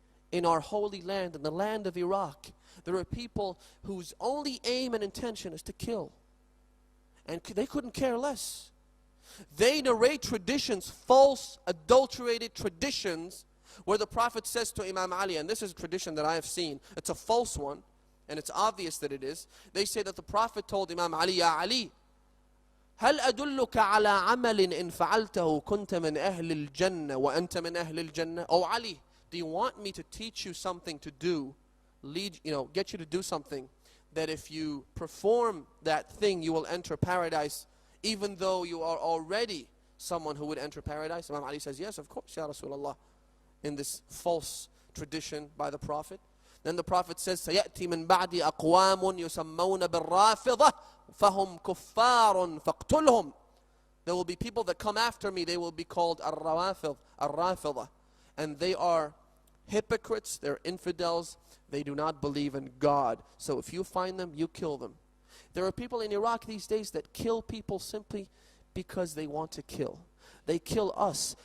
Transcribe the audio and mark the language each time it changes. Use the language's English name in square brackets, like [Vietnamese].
[English] In our holy land, in the land of Iraq, there are people whose only aim and intention is to kill. And they couldn't care less. They narrate traditions, false, adulterated traditions, where the Prophet says to Imam Ali, and this is a tradition that I have seen, it's a false one, and it's obvious that it is. They say that the Prophet told Imam Ali, [Arabic] Ya Ali, هل أدلك على عمل إن فعلته كنت من أهل الجنة وأنت من أهل الجنة? [English] Oh Ali, do you want me to teach you something to do, get you to do something, that if you perform that thing, you will enter paradise, even though you are already someone who would enter paradise? Imam Ali says, yes, of course, Ya Rasulullah, in this false tradition by the Prophet. Then the Prophet says, [Arabic] سَيَأْتِي مِنْ بَعْدِ أَقْوَامٌ يُسَمَّوْنَ بِالرَّافِضَةِ فَهُمْ كُفَّارٌ فَاقْتُلْهُمْ. [English] There will be people that come after me, they will be called Ar-Rawafid, Ar-Rafidah. And they are hypocrites, they're infidels, they do not believe in God. So if you find them, you kill them. There are people in Iraq these days that kill people simply because they want to kill. They kill us.